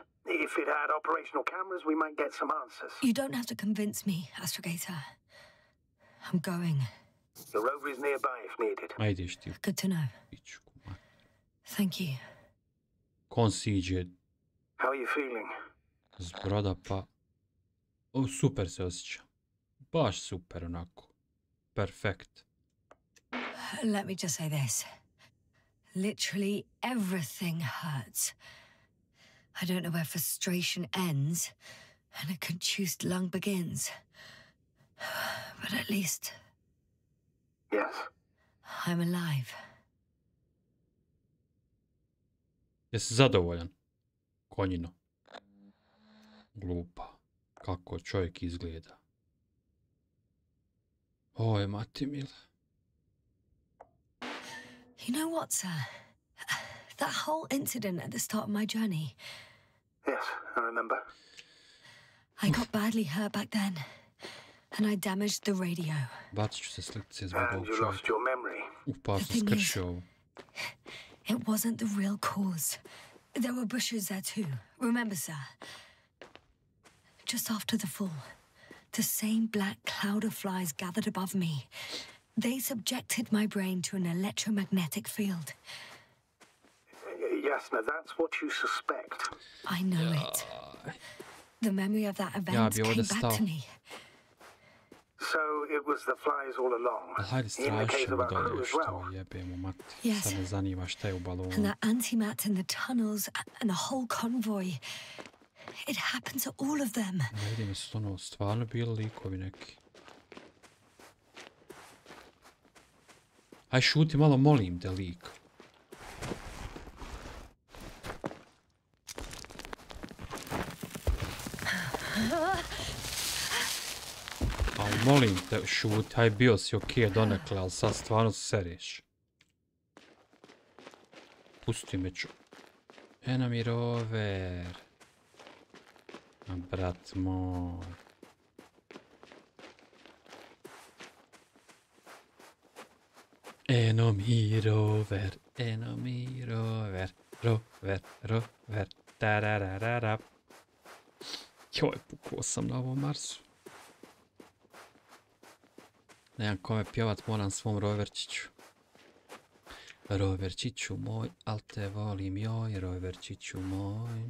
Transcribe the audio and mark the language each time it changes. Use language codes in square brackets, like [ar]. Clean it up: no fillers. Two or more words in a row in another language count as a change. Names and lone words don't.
[en] If it had operational cameras, we might get some answers. You don't have to convince me, Astrogator. I'm going. The rover is nearby if needed. [hr] Ajde ti. [en] Good to know. Thank you. [hr] Kon siđe [en] How are you feeling? [hr] s broda pa... O, super se osjeća. Baš super onako. Perfekt. [en] Let me just say this. Literally everything hurts. I don't know where frustration ends and a contused lung begins. But at least... Yes. I'm alive. [hr] Jesi zadovoljan? Konjino. Glupa. Kako čovjek izgleda. Oj, mati mila. [en] You know what, sir? That whole incident at the start of my journey. Yes, I remember. I got badly hurt back then. And I damaged the radio. [hr] Bacit ću se slikce zbog [en] And [hr] ovog [en] you lost [hr] čovjeka. [en] your memory. [hr] Pa sam skršio ovo. [en] It wasn't the real cause. There were bushes there too. Remember, sir? Just after the fall, the same black cloud of flies gathered above me. They subjected my brain to an electromagnetic field. Yes, now that's what you suspect. I know it. The memory of that event came back to me. So it was the flies all along. [hr] Hajde strašno dolje što jebemo mati. [en] Yes. [hr] Sad me zanima šta je u balonu. [en] And that antimat in the tunnels and the whole convoy. It happened to all of them. [hr] Ne vidim, su ono stvarno bili likovi neki. Aj šuti malo, molim te, lik. Aj molim te, šuti, aj bio si okej donekle, ali sad stvarno se sereš. Pusti me ču. [en] Enemy rover. [hr] Brat moj. [en] Enemy rover, enemy rover, rover, tarararara. [hr] Joj, pukao sam na ovom Marsu. Nemam kome pjevat, moram svom roverčiću. Roverčiću moj, al te volim joj, roverčiću moj.